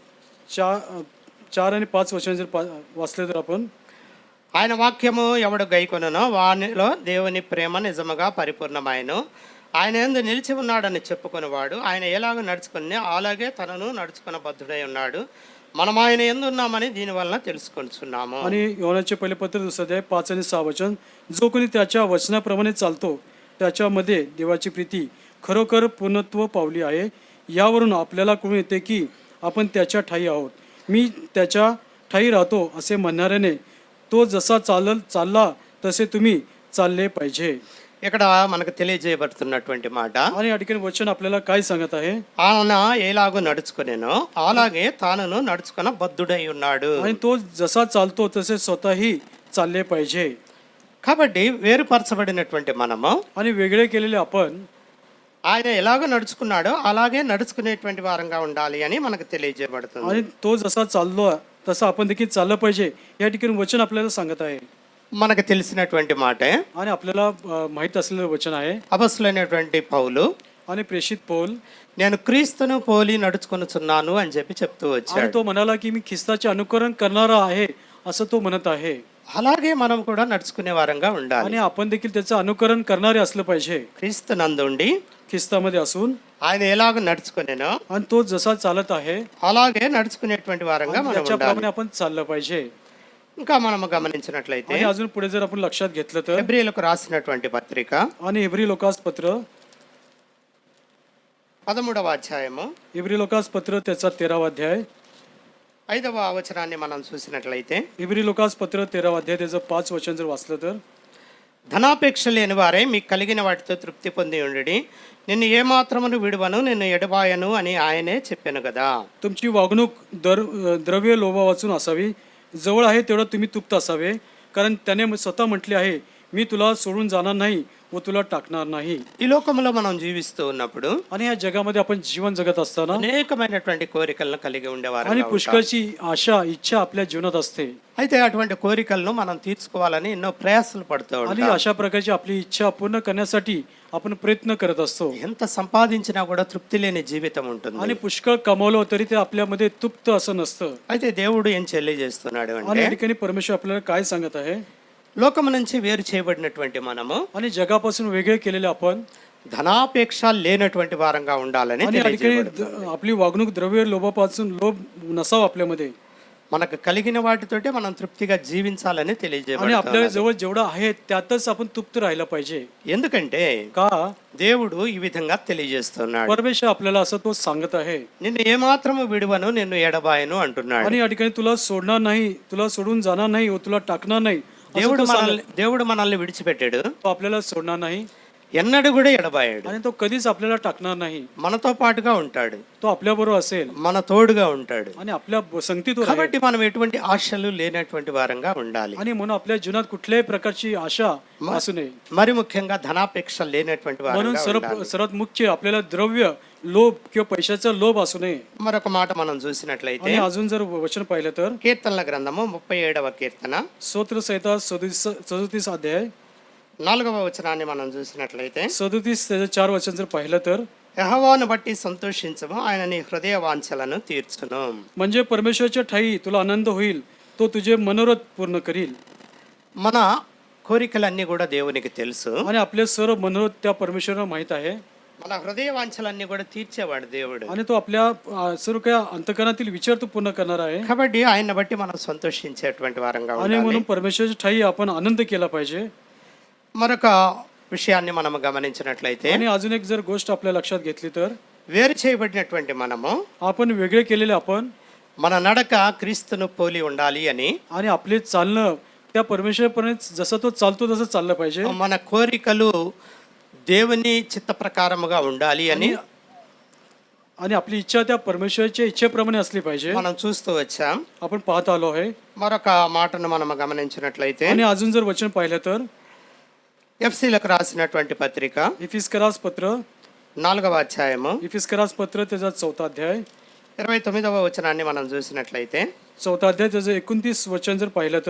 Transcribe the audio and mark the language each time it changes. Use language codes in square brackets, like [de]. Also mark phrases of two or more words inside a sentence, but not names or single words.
[mr] 4 आणि 5 वचन जर वाचले तर आपण [te] ఆయన వాక్యము ఎవడు గైకొనునో వానిలో దేవుని ప్రేమ నిజముగా పరిపూర్ణమాయను. ఆయన యందు నిలిచి ఉన్నాడని చెప్పుకునేవాడు ఆయన ఎలాగ నడుచుకుని అలాగే తనను నడుచుకున్న బద్ధుడై ఉన్నాడు. మనం ఆయన యందు ఉన్నామని దీని వలన తెలుసుకొనుచున్నాము. [mr] आणि योहानाचे पहिले पत्र 2 अध्याय 5 आणि 6 वचन. जो कोणी त्याच्या वचनाप्रमाणे चालतो त्याच्यामध्ये देवाची प्रीती खरोखर पूर्णत्व पावली आहे. यावरून आपल्याला कळून येते की आपण त्याच्या ठायी आहोत. मी त्याच्या ठायी राहतो असे म्हणणाऱ्याने तो जसा चालला तसे तुम्ही चालले पाहिजे. [te] ఇక్కడ మనకు తెలియజేయబడుతున్నటువంటి మాట, [mr] आणि या ठिकाणी वचन आपल्याला काय सांगत आहे. [te] ఆయన ఎలాగో నడుచుకునేనో అలాగే తానును నడుచుకున్న బద్ధుడై ఉన్నాడు. [mr] आणि तो जसा चालतो तसे स्वतःही चालले पाहिजे. [te] కాబట్టి వేరుపరచబడినటువంటి మనము [mr] आणि वेगळे केलेले आपण [te] ఆయన ఎలాగో నడుచుకున్నాడో అలాగే నడుచుకునేటువంటి వారంగా ఉండాలి అని మనకు తెలియజేయబడుతుంది. [mr] आणि तो जसा चाललो तसं आपण देखील चाललं पाहिजे. या ठिकाणी वचन आपल्याला सांगत आहे. [te] మనకు తెలిసినటువంటి మాటే [mr] आणि आपल्याला माहित असलेलं वचन आहे. [te] అపొస్తలుడైనటువంటి పౌలు [mr] आणि प्रेषित पौल [te] నేను క్రీస్తును పోలి నడుచుకొనుచున్నాను అని చెప్తూ [mr] आणि [te] వచ్చాడు. [mr] तो म्हणाला की मी ख्रिस्ताचे अनुकरण करणारा आहे असं तो म्हणत आहे. [te] అలాగే మనం కూడా నడుచుకునే వారంగా ఉండాలి. [mr] आणि आपण देखील त्याचं अनुकरण करणारे असलं पाहिजे. [te] క్రీస్తు నందుండి [mr] ख्रिस्तामध्ये असून [te] ఆయన ఎలాగ నడుచుకునేనో [mr] आणि तो जसा चालत आहे [te] అలాగే నడుచుకునేటువంటి వారంగా మనం ఉండాలి. [mr] त्याच्याप्रमाणे आपण चाललं पाहिजे. [te] ఇంకా మనము గమనించినట్లయితే [mr] आणि अजून पुढे जर आपण लक्षात घेतलं तर [te] హెబ్రీయులకు రాసినటువంటి పత్రిక [mr] आणि इब्री लोकास पत्र [te] 13వ అధ్యాయము [mr] इब्री लोकास पत्र त्याचा 13वा अध्याय 5వ వచనాన్ని మనం చూసినట్లయితే, इब्री लोकास पत्र 13वा अध्याय त्याचं 5 वचन जर वाचलं तर [te] ధనాపేక్ష లేని వారే మీకు కలిగిన వాటితో తృప్తి పొంది ఉండి నిన్ను ఏమాత్రమును విడువను నిన్ను ఎడబాయను అని ఆయనే చెప్పాను కదా. [mr] तुमची वागणूक द्रव्य लोभा वाचून असावी. जवळ आहे तेवढं तुम्ही तृप्त असावे. कारण त्याने स्वतः म्हटले आहे मी तुला सोडून जाणार नाही व तुला टाकणार नाही. [te] ఈ లోకంలో మనం జీవిస్తూ ఉన్నప్పుడు [mr] आणि या जगामध्ये आपण जीवन जगत असताना [te] అనేకమైనటువంటి కోరికలను కలిగి ఉండేవారు. [mr] आणि पुष्कळची आशा इच्छा आपल्या जीवनात असते. [te] అయితే అటువంటి కోరికలను మనం తీర్చుకోవాలని ఎన్నో ప్రయాసాలు పడుతూ [mr] आणि [te] ఉంటాం. [mr] अशा प्रकारची आपली इच्छा पूर्ण करण्यासाठी आपण प्रयत्न करत असतो. [te] ఎంత సంపాదించినా కూడా తృప్తి లేని జీవితం ఉంటుంది. [mr] आणि पुष्कळ कमावलं तरी ते आपल्यामध्ये तृप्त असं नसतं. [te] అయితే దేవుడు ఏం తెలియజేస్తున్నాడు [mr] आणि [te] అంటే, [mr] या ठिकाणी परमेश्वर आपल्याला काय सांगत आहे. [te] లోకము నుంచి వేరు చేయబడినటువంటి మనము [mr] आणि जगापासून वेगळे केलेले आपण [te] ధనాపేక్ష లేనటువంటి వారంగా ఉండాలని [mr] आणि या ठिकाणी [te] తెలియజేయబడుతుంది. [mr] आपली वागणूक द्रव्य लोभापासून लोभ नसावा आपल्यामध्ये. [te] మనకు కలిగిన వాటితోటే మనం తృప్తిగా జీవించాలని [mr] आणि [te] తెలియజేయబడుతుంది. [mr] आपल्या जवळ जेवढं आहे त्यातच आपण तृप्त राहिलं पाहिजे. [te] ఎందుకంటే [mr] का [te] దేవుడు ఈ విధంగా తెలియజేస్తున్నాడు, [mr] परमेश्वर आपल्याला असं तो सांगत आहे. [te] నిన్ను ఏమాత్రము విడువను, నిన్ను ఎడబాయను అంటున్నాడు. [mr] आणि या ठिकाणी तुला सोडणार नाही, तुला सोडून जाणार नाही व तुला टाकणार नाही असं [te] దేవుడు [mr] तो सांगत. [te] మనల్ని విడిచిపెట్టాడు, [mr] तो आपल्याला सोडणार नाही [te] ఎన్నడూ కూడా ఎడబాయాడు. [mr] आणि तो कधीच आपल्याला टाकणार नाही. [te] మనతో పాటుగా ఉంటాడు, [mr] तो आपल्या बरोबर असेल [te] మన తోడుగా ఉంటాడు. [mr] आणि आपल्या संगतीत तो राहील. [te] కాబట్టి మనం ఎటువంటి ఆశలు లేనటువంటి వారంగా ఉండాలి. [mr] आणि म्हणून आपल्या जीवनात कुठल्याही प्रकारची आशा असू नये. [te] మరి ముఖ్యంగా ధనాపేక్ష లేనటువంటి [mr] म्हणून [te] వారంగా ఉండాలి. [mr] सर्वात मुख्य आपल्याला द्रव्य लोभ किंवा पैशाचा लोभ असू नये. [te] మరొక మాట మనం చూసినట్లయితే [mr] आणि अजून जर वचन पाहिलं तर [te] కీర్తనల గ్రంథము 37వ కీర్తన [mr] स्तोत्र संहिता 37 अध्याय [te] 4వ వచనాన్ని మనం చూసినట్లయితే [mr] 37 त्याचं 4 वचन जर पाहिलं तर [te] యెహోవాను బట్టి సంతోషించము, ఆయన నీ హృదయ వాంఛలను తీర్చును. [mr] म्हणजे परमेश्वराच्या ठाई तुला आनंद होईल, तो तुझे मनोरथ पूर्ण करील. [te] మన కోరికలన్నీ కూడా దేవునికి తెలుసు. [mr] आणि आपले सर्व मनोरथ त्या परमेश्वराला माहित आहे. [te] మన హృదయ వాంఛలన్నీ కూడా తీర్చేవాడు దేవుడు. [mr] आणि तो आपल्या सर्व काही अंतकरणातील विचार तो पूर्ण करणार आहे. [te] కాబట్టి ఆయన్ని బట్టి మనం సంతోషించేటువంటి వారంగా [mr] आणि [te] ఉండాలి. [mr] म्हणून परमेश्वराच्या ठाई आपण आनंद केला पाहिजे. [te] మరొక విషయాన్ని మనం గమనించినట్లయితే [mr] आणि अजून एक जर गोष्ट आपल्या लक्षात घेतली तर [te] వేరు చేయబడినటువంటి మనము [mr] आपण वेगळे केलेले आपण [te] మన నడక క్రీస్తును పోలి ఉండాలి అని, [mr] आणि आपले चालणं त्या परमेश्वरापर्यंत जसं तो चालतो तसं चाललं पाहिजे. [te] మన కోరికలు దేవుని చిత్త ప్రకారముగా ఉండాలి అని [mr] आणि आपली इच्छा त्या परमेश्वराच्या इच्छेप्रमाणे असली पाहिजे. [te] మనం చూస్తూ వచ్చాం. [mr] आपण पाहत आलो आहे. [te] మరొక మాటను మనం గమనించినట్లయితే [mr] आणि अजून जर वचन पाहिलं तर [te] ఎఫ్సీలకు రాసినటువంటి పత్రిక [mr] इफिस्करास पत्र [te] 4వ అధ్యాయము [mr] इफिस्करास पत्र त्याचा 4था अध्याय [te] 29వ వచనాన్ని మనం చూసినట్లయితే [mr] 4था अध्याय त्याचं 29 वचन जर पाहिलं तर